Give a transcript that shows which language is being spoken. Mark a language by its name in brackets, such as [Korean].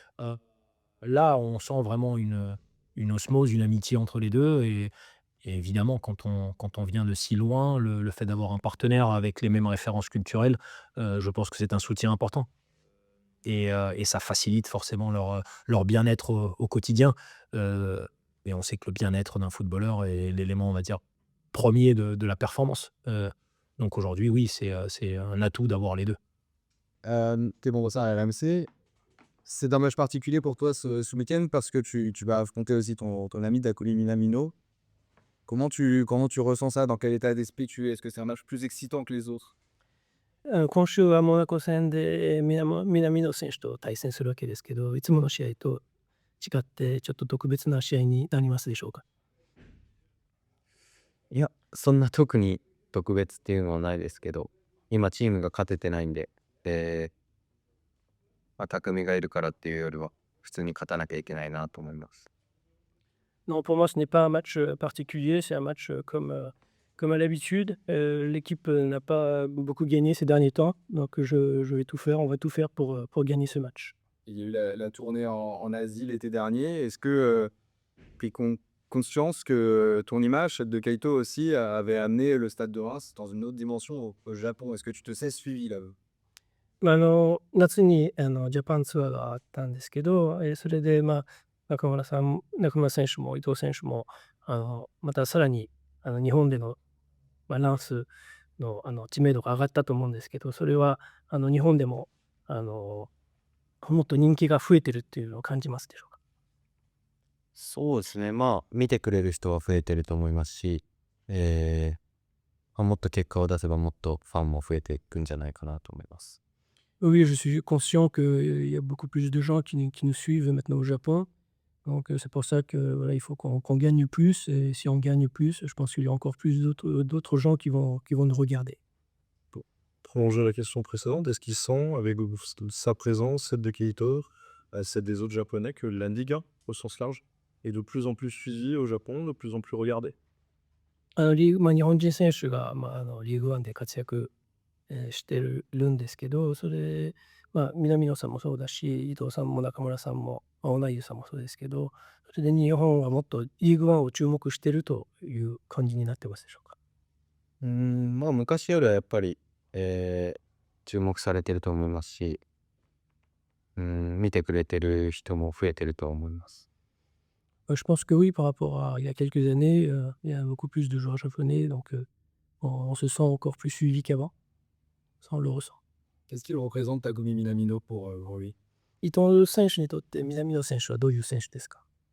[French] Heu, Là, on sent vraiment une osmose, une amitié entre les 2 et évidemment quand on vient de si loin, le fait d'avoir un partenaire avec les mêmes références culturelles, je pense que c'est un soutien important et ça facilite forcément leur bien-être au quotidien, heu et on sait que le bien-être d'un footballeur est l'élément, on va dire, premier de la performance, donc aujourd'hui, oui, c'est un atout d'avoir les 2. Tu es membre au sein RMC. C'est un match particulier pour toi ce week-end parce que tu vas affronter aussi ton ami Takumi Minamino. Comment tu ressens ça? Dans quel état d'esprit tu es? Est-ce que c'est un match plus excitant que les autres? [Japanese] 今週はモナコ戦で南野選手と対戦するわけですけど、いつもの試合と違ってちょっと特別な試合になりますでしょうか？いや、そんな特に特別っていうのはないですけど、今チームが勝ててないんで、匠がいるからっていうよりは、普通に勝たなきゃいけないなと思います。 [French] Non, pour moi, ce n'est pas un match particulier, c'est un match comme à l'habitude. L'équipe n'a pas beaucoup gagné ces derniers temps, donc je vais tout faire, on va tout faire pour gagner ce match. Il y a eu la tournée en Asie l'été dernier. Est-ce que pris conscience que ton image, celle de Kaito aussi, avait amené le Stade de Reims dans une autre dimension au Japon? Est-ce que tu te sais suivi là? [Japanese] 夏にジャパンツアーがあったんですけど、それで、中村選手も伊藤選手もまたさらに日本でのランスの知名度が上がったと思うんですけど、それは日本でももっと人気が増えてるっていうのを感じますでしょうか？そうですね。見てくれる人は増えてると思いますし、もっと結果を出せばもっとファンも増えていくんじゃないかなと思います。 [French] Oui, je suis conscient qu'il y a beaucoup plus de gens qui nous suivent maintenant au Japon. Donc c'est pour ça que voilà, il faut qu'on gagne plus. Et si on gagne plus, je pense qu'il y a encore plus d'autres gens qui vont nous regarder. Pour prolonger la question précédente, est-ce qu'il sent, avec sa présence, celle de Keito, celle des autres Japonais, que la Liga, au sens large, est de plus en plus suivie au Japon, de plus en plus regardée? [Japanese] 日本人選手が、リーグワンで活躍してるんですけど、それ、南野さんもそうだし、伊藤さんも中村さんも、小田井さんもそうですけど、それで日本はもっとリーグワンを注目してるという感じになってますでしょうか？昔よりはやっぱり、注目されてると思いますし、見てくれてる人も増えてると思います。 [French] Je pense que oui, par rapport à il y a quelques années, il y a beaucoup plus de joueurs japonais, donc on se sent encore plus suivi qu'avant. Ça, on le ressent. Qu'est-ce qu'il représente Takumi Minamino pour lui? [Japanese] 伊藤選手にとって南野選手はどういう選手ですか？